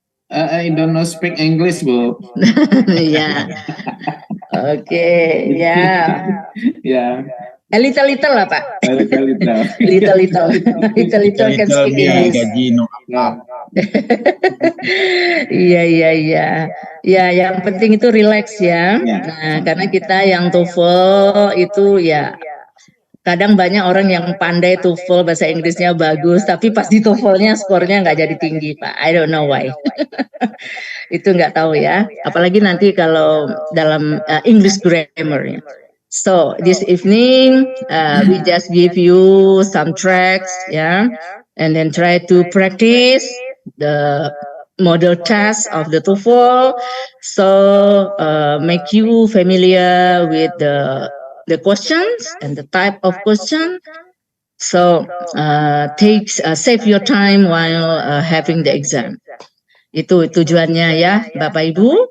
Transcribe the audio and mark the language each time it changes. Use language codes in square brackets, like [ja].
[en] I don't know speak English, Bu. [id] Ya. Oke, ya. Ya. [en] Little lah, Pak. Little can speak English. [id] Iya. Ya, yang penting itu relax ya. Nah, karena kita yang TOEFL itu ya kadang banyak orang yang pandai TOEFL bahasa Inggrisnya bagus, tapi pas di TOEFL-nya skornya nggak jadi tinggi, Pak. [en] I don't know why. [id] Itu nggak tahu ya. Apalagi nanti kalau dalam English grammar ya. [en] So this evening we just give you some tracks, and then try to practice the model test of the TOEFL. So make you familiar with the questions and the type of question. So save your time while having the exam. [id] Itu tujuannya ya, Bapak Ibu.